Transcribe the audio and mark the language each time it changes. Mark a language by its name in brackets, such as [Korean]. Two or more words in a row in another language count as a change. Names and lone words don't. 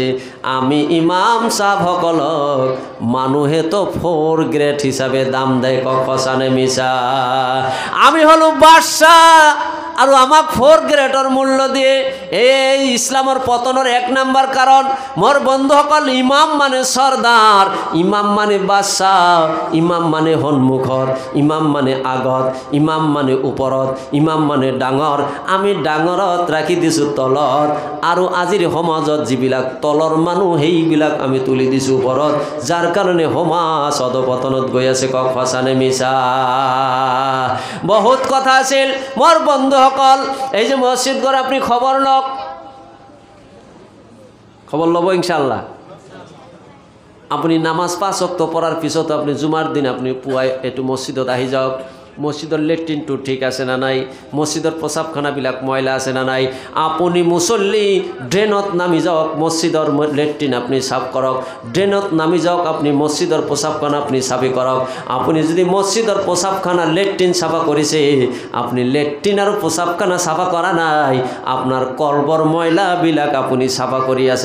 [Assamese] আমি ইমাম সাহেবসকলক মানুহে তো 4 গ্ৰেড হিচাপে দাম দেয়। কক সঁচানে মিছা? আমি হলো বাদশাহ আৰু আমাক 4 গ্ৰেডৰ মূল্য দিয়ে। এই ইছলামৰ পতনৰ 1 নম্বৰ কাৰণ। মোৰ বন্ধুসকল, ইমাম মানে সর্দার, ইমাম মানে বাদশাহ, ইমাম মানে সন্মুখত, ইমাম মানে আগত, ইমাম মানে ওপৰত, ইমাম মানে ডাঙৰ। আমি ডাঙৰত ৰাখি দিছোঁ তলত, আৰু আজিৰ সমাজত যিবিলাক তলৰ মানুহ সেইবিলাক আমি তুলি দিছোঁ ওপৰত, যাৰ কাৰণে সমাজ অধপতনত গৈ আছে। কক সঁচানে মিছা? বহুত কথা আছিল। মোৰ বন্ধুসকল, এই যে মসজিদ ঘর আপনি খবর লওক, খবর লব ইনশাআল্লাহ। আপনি নামাজ 5 ওয়াক্ত পড়ার পিছত আপনি জুমার দিন আপনি পুৱাই এইটো মসজিদত আহি যাওক। মসজিদৰ লেট্ৰিনটো ঠিক আছে না নাই, মসজিদৰ প্ৰস্ৰাৱখানাবিলাক ময়লা আছে না নাই। আপুনি মুছল্লি ড্ৰেনত নামি যাওক, মসজিদৰ লেট্ৰিন আপনি সাফ কৰক। ড্ৰেনত নামি যাওক, আপনি মসজিদৰ প্ৰস্ৰাৱখানা আপনি চাফি কৰক। আপুনি যদি মসজিদৰ প্ৰস্ৰাৱখানা লেট্ৰিন চাফা কৰিছে, আপনি লেট্ৰিন আৰু প্ৰস্ৰাৱখানা চাফা কৰা নাই, আপোনাৰ কলবৰ ময়লাবিলাক আপুনি চাফা কৰি আছে।